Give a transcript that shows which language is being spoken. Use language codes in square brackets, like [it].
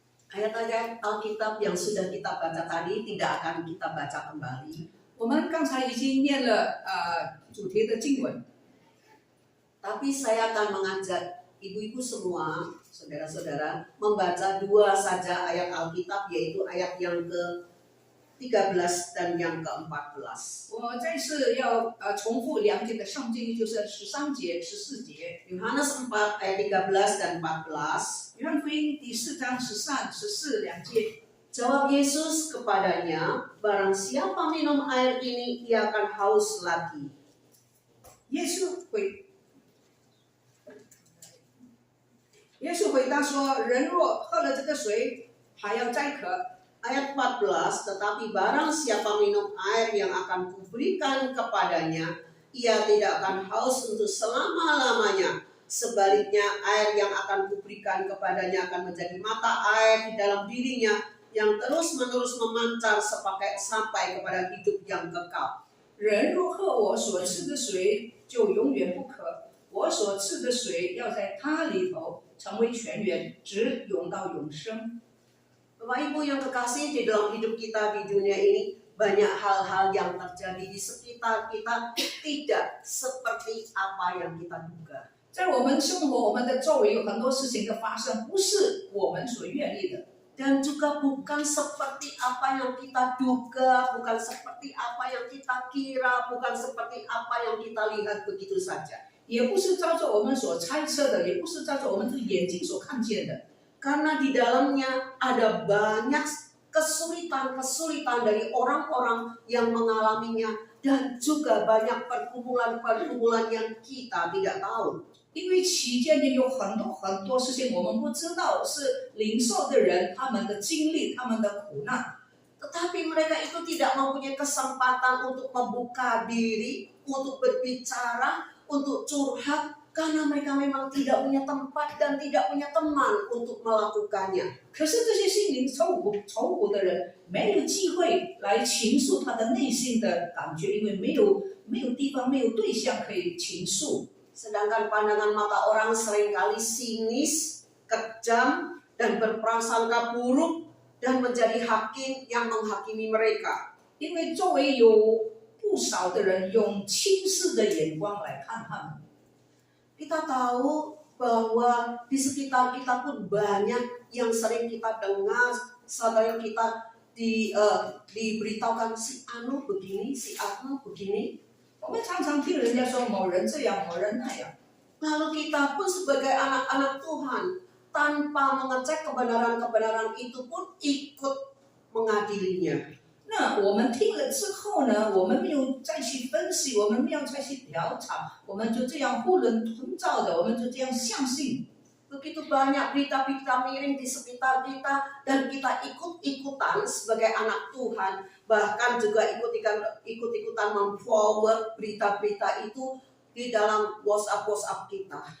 [id] Ayat-ayat Alkitab yang sudah kita baca tadi tidak akan kita baca kembali. [zh] 我们刚才已经念了主题的经文， [id] Tapi saya akan mengajak ibu-ibu semua, saudara-saudara, membaca dua saja ayat Alkitab, yaitu ayat yang ke-13 dan yang ke-14. [zh] 我再次要重复两节的圣经，就是13节、14节。 [id] Yohanes 4 ayat 13 dan 14. [zh] 约翰福音第4章13、14两节。 [id] Jawab Yesus kepadanya, barang siapa minum air ini, ia akan haus lagi. [zh] 耶稣回答说：“人若喝了这个水，还要再渴。” [id] Ayat 14, tetapi barang siapa minum air yang akan kuberikan kepadanya, ia tidak akan haus untuk selama-lamanya. Sebaliknya, air yang akan kuberikan kepadanya akan menjadi mata air di dalam dirinya, yang terus-menerus memancar sampai kepada hidup yang kekal. [zh] 人若喝我所赐的水，就永远不渴。我所赐的水要在它里头成为泉源，直涌到永生。 [id] Bapak Ibu yang kekasih, di dalam hidup kita di dunia ini banyak hal-hal yang terjadi di sekitar kita tidak seperti apa yang kita duga. [zh] 在我们生活、我们的周围有很多事情的发生，不是我们所愿意的。 [id] Dan juga bukan seperti apa yang kita duga, bukan seperti apa yang kita kira, bukan seperti apa yang kita lihat begitu saja. [zh] 也不是照着我们所猜测的，也不是照着我们的眼睛所看见的。 [id] Karena di dalamnya ada banyak kesulitan-kesulitan dari orang-orang yang mengalaminya, dan juga banyak pergumulan-pergumulan yang kita tidak tahu. [zh] 因为期间也有很多事情我们不知道，是领受的人他们的经历、他们的苦难。 [id] Tetapi mereka itu tidak mempunyai kesempatan untuk membuka diri, untuk berbicara, untuk curhat, karena mereka memang tidak punya tempat dan tidak punya teman untuk melakukannya. [zh] 可是这些心灵受苦的人没有机会来倾诉他的内心的感觉，因为没有地方、没有对象可以倾诉。 [id] Sedangkan pandangan mata orang seringkali sinis, kejam, dan berprasangka buruk, dan menjadi hakim yang menghakimi mereka. [zh] 因为周围有不少的人用轻视的眼光来看他们。 [id] Kita tahu bahwa di sekitar kita pun banyak yang sering kita dengar, sering kita diberitahukan si anu begini, si anu begini. [zh] 我们常常听人家说某人这样，某人那样。 [id] Lalu kita pun sebagai anak-anak Tuhan, tanpa mengecek kebenaran-kebenaran itu pun ikut mengadilinya. [zh] 那我们听了之后呢，我们没有再去分析，我们没有再去调查，我们就这样囫囵吞枣的，我们就这样相信。 [id] Begitu banyak berita-berita miring di sekitar kita dan kita ikut-ikutan sebagai anak Tuhan, bahkan juga ikut-ikutan memforward berita-berita itu di dalam WhatsApp kita.